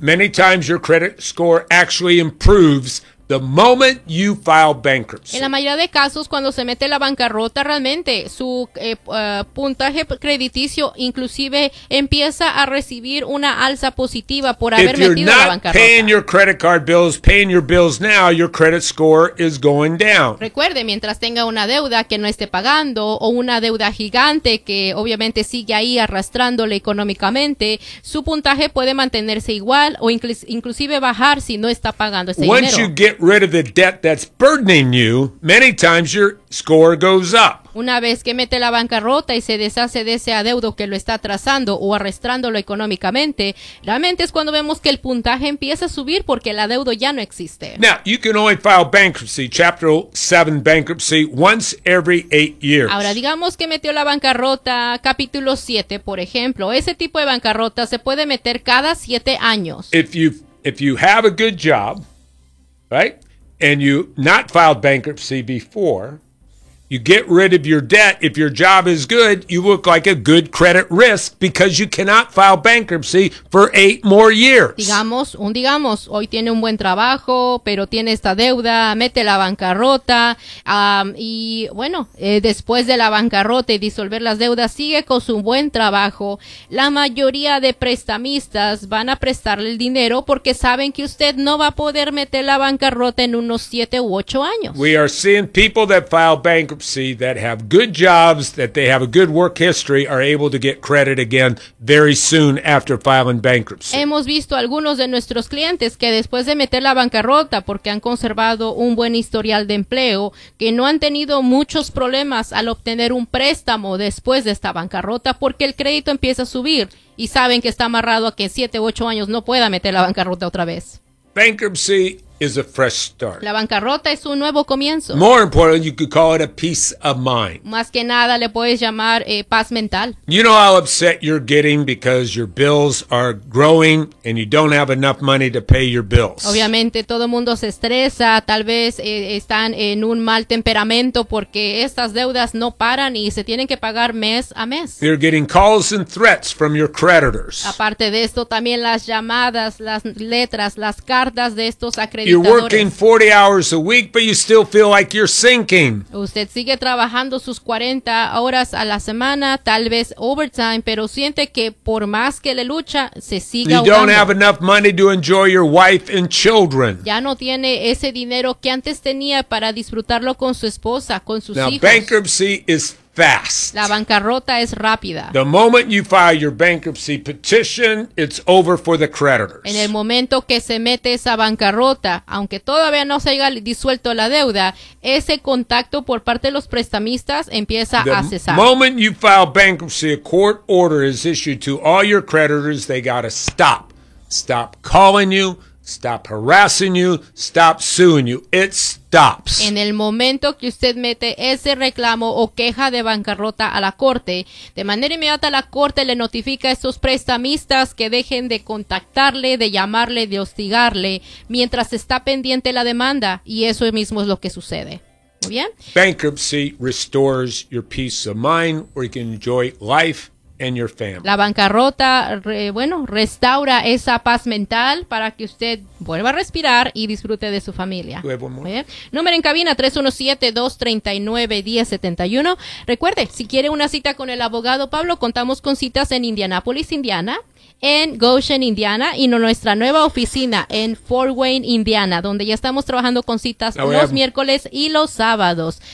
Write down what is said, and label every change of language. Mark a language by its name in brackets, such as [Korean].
[English] Many times your credit score actually improves the moment you file bankruptcy. [Spanish] En la mayoría de casos, cuando se mete la bancarrota, realmente su puntaje crediticio inclusive empieza a recibir una alza positiva por haber metido la bancarrota. [English] If you're not paying your credit card bills, paying your bills now, your credit score is going down. [Spanish] Recuerde, mientras tenga una deuda que no esté pagando o una deuda gigante que obviamente sigue ahí arrastrándole económicamente, su puntaje puede mantenerse igual o inclusive bajar si no está pagando ese dinero. [English] Get rid of the debt that's burdening you, many times your score goes up. [Spanish] Una vez que mete la bancarrota y se deshace de ese adeudo que lo está atrasando o arrastrándolo económicamente, realmente es cuando vemos que el puntaje empieza a subir porque el adeudo ya no existe. [English] Now, you can only file bankruptcy, Chapter 7 bankruptcy, once every 8 years. [Spanish] Ahora, digamos que metió la bancarrota, capítulo 7, por ejemplo. Ese tipo de bancarrota se puede meter cada 7 años. [English] If you have a good job, right, and you not filed bankruptcy before, you get rid of your debt. If your job is good, you look like a good credit risk because you cannot file bankruptcy for 8 more years. [Spanish] Digamos, hoy tiene un buen trabajo, pero tiene esta deuda, mete la bancarrota, después de la bancarrota y disolver las deudas, sigue con su buen trabajo. La mayoría de prestamistas van a prestarle el dinero porque saben que usted no va a poder meter la bancarrota en unos 7 u 8 años. [English] We are seeing people that file bankruptcy that have good jobs, that they have a good work history, are able to get credit again very soon after filing bankruptcy. [Spanish] Hemos visto algunos de nuestros clientes que después de meter la bancarrota porque han conservado un buen historial de empleo, que no han tenido muchos problemas al obtener un préstamo después de esta bancarrota porque el crédito empieza a subir y saben que está amarrado a que en 7 u 8 años no pueda meter la bancarrota otra vez. [English] Bankruptcy is a fresh start. [Spanish] La bancarrota es un nuevo comienzo. [English] More important, you could call it a peace of mind. [Spanish] Más que nada le puedes llamar paz mental. [English] You know how upset you're getting because your bills are growing and you don't have enough money to pay your bills. [Spanish] Obviamente todo el mundo se estresa, tal vez están en un mal temperamento porque estas deudas no paran y se tienen que pagar mes a mes. [English] You're getting calls and threats from your creditors. [Spanish] Aparte de esto, también las llamadas, las letras, las cartas de estos acreedores. [English] You're working 40 hours a week, but you still feel like you're sinking. [Spanish] Usted sigue trabajando sus 40 horas a la semana, tal vez overtime, pero siente que por más que le lucha, se sigue ahogando. [English] You don't have enough money to enjoy your wife and children. [Spanish] Ya no tiene ese dinero que antes tenía para disfrutarlo con su esposa, con sus [English] Now, [Spanish] hijos. [English] Bankruptcy is fast. [Spanish] La bancarrota es rápida. [English] The moment you file your bankruptcy petition, it's over for the creditors. [Spanish] En el momento que se mete esa bancarrota, aunque todavía no se haya disuelto la deuda, ese contacto por parte de los prestamistas empieza a cesar. [English] The moment you file bankruptcy, a court order is issued to all your creditors. They gotta stop. Stop calling you. Stop harassing you. Stop suing you. It stops. [Spanish] En el momento que usted mete ese reclamo o queja de bancarrota a la corte, de manera inmediata la corte le notifica a esos prestamistas que dejen de contactarle, de llamarle, de hostigarle, mientras está pendiente la demanda, y eso mismo es lo que sucede. ¿Muy bien? [English] Bankruptcy restores your peace of mind where you can enjoy life. And your family. [Spanish] La bancarrota, restaura esa paz mental para que usted vuelva a respirar y disfrute de su familia. Número en cabina 317-239-1071. Recuerde, si quiere una cita con el abogado Pablo, contamos con citas en Indianapolis, Indiana, en Goshen, Indiana, y en nuestra nueva oficina en Fort Wayne, Indiana, donde ya estamos trabajando con citas miércoles y los sábados.